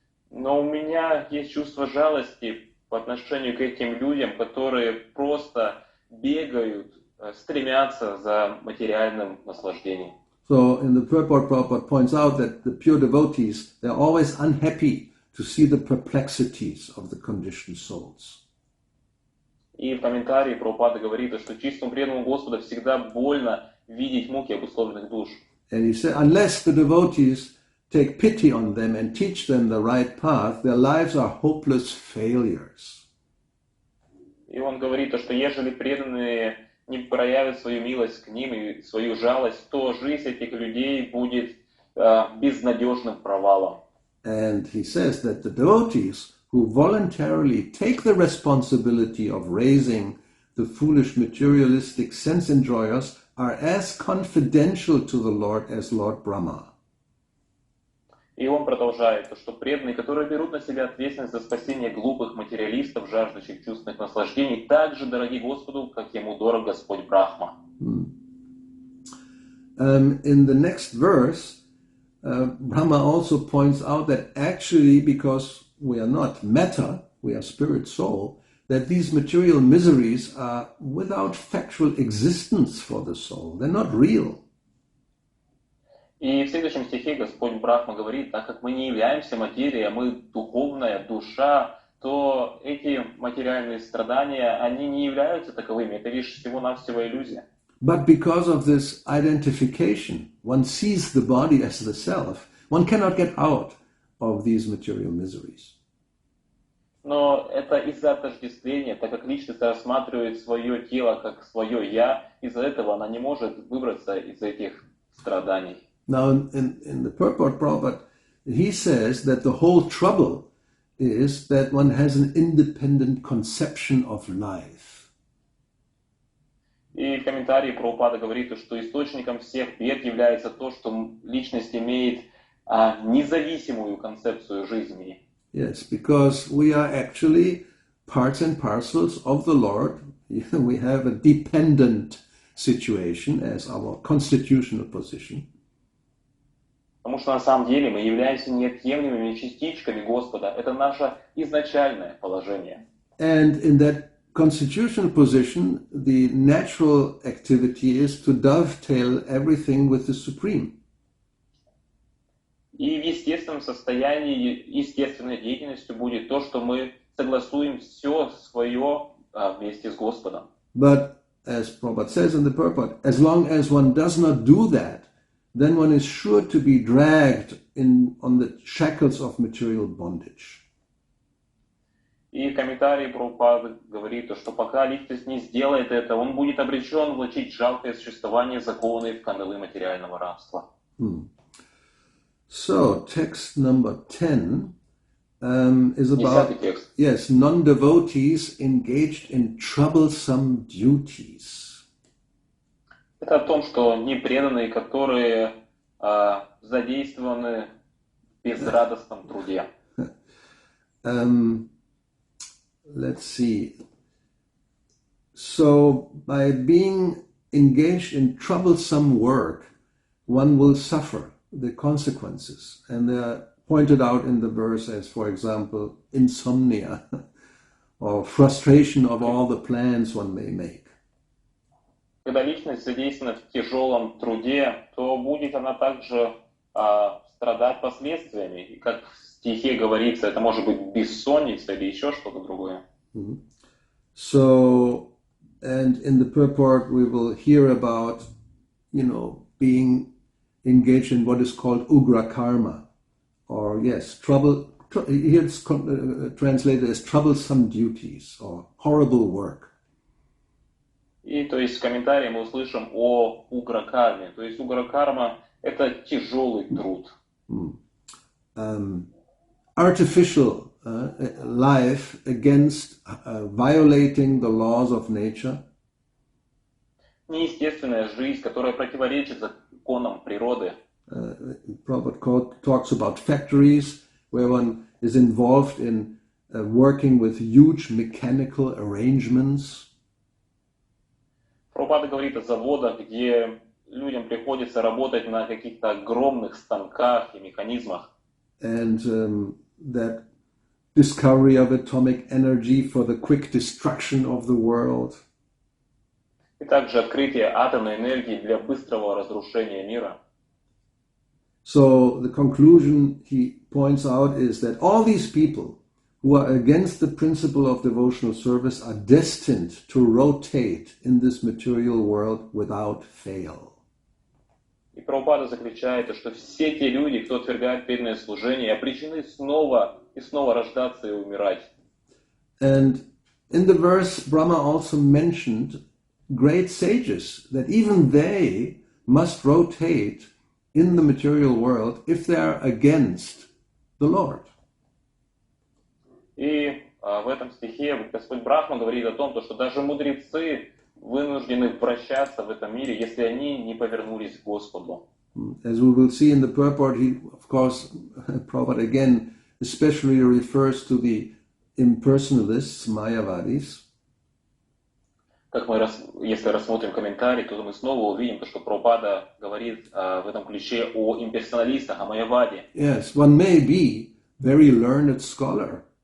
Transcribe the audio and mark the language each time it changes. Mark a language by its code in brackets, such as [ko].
[ru] Но у меня есть чувство жалости по отношению к этим людям, которые просто бегают, стремятся за материальным наслаждением. [en] So in the purport, Prabhupada points out that the pure devotees, they're always unhappy to see the perplexities of the conditioned souls. [ru] И в комментарии Прабхупада говорит, что чистому преданному Господа всегда больно видеть муки обусловленных душ. [en] And he said, unless the devotees take pity on them and teach them the right path, their lives are hopeless failures. [ru] И он говорит, что ежели преданные не проявят свою милость к ним и свою жалость, то жизнь этих людей будет безнадежным провалом. [en] And he says that the devotees who voluntarily take the responsibility of raising the foolish materialistic sense enjoyers are as confidential to the Lord as Lord Brahma. [ru] И он продолжает, что преданные, которые берут на себя ответственность за спасение глупых материалистов, жаждущих чувственных наслаждений, так же дороги Господу, как ему дорог Господь Брахма. [en] In the next verse, Brahma also points out that actually, because we are not matter, we are spirit soul, that these material miseries are without factual existence for the soul. They're not real. [ru] И в следующем стихе Господь Брахма говорит, так как мы не являемся материей, а мы духовная душа, то эти материальные страдания, они не являются таковыми. Это лишь всего-навсего иллюзия. [en] But because of this identification, one sees the body as the self, one cannot get out of these material miseries. [ru] Но это из-за отождествления, так как личность рассматривает свое тело как свое «я», из-за этого она не может выбраться из этих страданий. [en] Now, in the purport, Prabhupada, he says that the whole trouble is that one has an independent conception of life. [ru] И в комментарии Прабхупада говорит, что источником всех бед является то, что личность имеет независимую концепцию жизни. [en] Yes, because we are actually parts and parcels of the Lord. We have a dependent situation as our constitutional position. [ru] Потому что на самом деле мы являемся неотъемлемыми частичками Господа. Это наше изначальное положение. [en] And in that constitutional position, the natural activity is to dovetail everything with the Supreme. [ru] И в естественном состоянии, естественной деятельностью будет то, что мы согласуем все свое вместе с Господом. [en] But as Prabhupada says in the purport, as long as one does not do that, then one is sure to be dragged on the shackles of material bondage. [ru] И в комментарии Прабхупада говорит, что пока личность не сделает это, он будет обречен влачить жалкое существование, закованное в кандалы материального рабства. [en] So, text number 10 is about, yes, non-devotees engaged in troublesome duties. [ru] Это о том, что непреданные, которые задействованы в безрадостном труде. [en] Let's see. So, by being engaged in troublesome work, one will suffer the consequences. And they are pointed out in the verse as, for example, insomnia or frustration of all the plans one may make. [ru] Когда личность задействована в тяжелом труде, то будет она также страдать последствиями. И как в стихе говорится, это может быть бессонница или еще что-то другое. [en] So, and in the purport we will hear about, being engaged in what is called ugra karma, or yes, trouble. Here it's translated as troublesome duties or horrible work. [ru] И то есть в комментарии мы услышим о угракарме. То есть угракарма – это тяжелый труд. [en] Artificial life against violating the laws of nature. [ru] Неестественная жизнь, которая противоречит законам природы. [en] Prabhupada talks about factories where one is involved in working with huge mechanical arrangements. [ru] Прабхупада говорит о заводах, где людям приходится работать на каких-то огромных станках и механизмах. [en] And that discovery of atomic energy for the quick destruction of the world. [ru] И также открытие атомной энергии для быстрого разрушения мира. [en] So the conclusion he points out is that all these people who are against the principle of devotional service are destined to rotate in this material world without fail. [ru] И Прабхупада заключает, что все те люди, кто отвергает преданное служение, обречены снова и снова рождаться и умирать. [en] And in the verse, Brahma also mentioned great sages, that even they must rotate in the material world if they are against the Lord. [ru] И в этом стихе Господь Брахма говорит о том, что даже мудрецы вынуждены вращаться в этом мире, если они не повернулись к Господу. [en] As we will see in the purport, he, of course, Prabhupada again especially refers to the impersonalists, Mayavadis. [ru] Как мы, если рассмотрим комментарий, то мы снова увидим, что Прабхупада говорит в этом ключе о имперсоналистах, о Майяваде. [en] Yes, one may be very learned scholar.